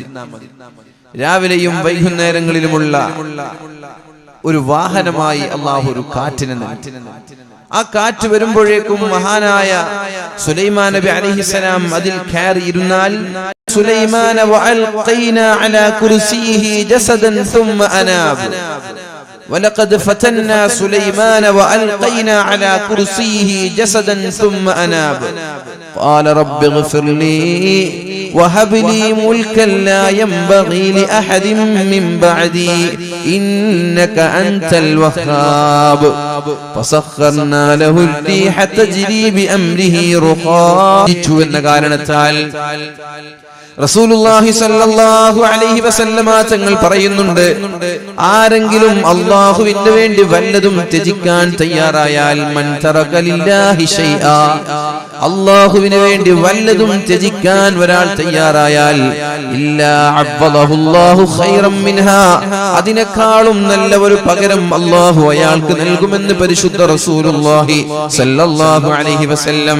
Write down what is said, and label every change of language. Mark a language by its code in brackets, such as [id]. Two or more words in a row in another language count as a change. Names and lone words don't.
[ml] രാവിലെയും വൈകുന്നേരങ്ങളിലുമുള്ള ഒരു വാഹനമായി അല്ലാഹു ഒരു കാറ്റിനെ നൽകി. ആ കാറ്റ് വരുമ്പോഴേക്കും മഹാനായ സുലൈമാൻ നബി അലൈഹിസ്സലാം അതിൽ കയറിയിരുന്നാൽ [ar] سليمان وألقينا على كرسيه جسدا ثم أناب ولقد فتنا سليمان وألقينا على كرسيه جسدا ثم أناب قال رب اغفر لي وهب لي ملكا لا ينبغي لأحد من بعدي إنك أنت الوهاب فسخرنا له الريح تجري بأمره رخاء. [ml] റസൂലുള്ളാഹി [ar] صلى الله عليه وسلم [ml] തങ്ങൾ പറയുന്നുണ്ട്, ആരെങ്കിലും അല്ലാഹുവിന് വേണ്ടി വല്ലതും ത്യജിക്കാൻ തയ്യാറായാൽ [ar] من ترك لله شيئا, [ml] അല്ലാഹുവിന് വേണ്ടി വല്ലതും ത്യജിക്കാൻ ഒരാൾ തയ്യാറായാൽ [ar] إلا أبدله الله خيرا منها, [ml] അതിനേക്കാളും നല്ല ഒരു പകരം അല്ലാഹു അയാൾക്ക് നൽകുമെന്ന് പരിശുദ്ധ റസൂലുള്ളാഹി [ar] صلى الله عليه وسلم.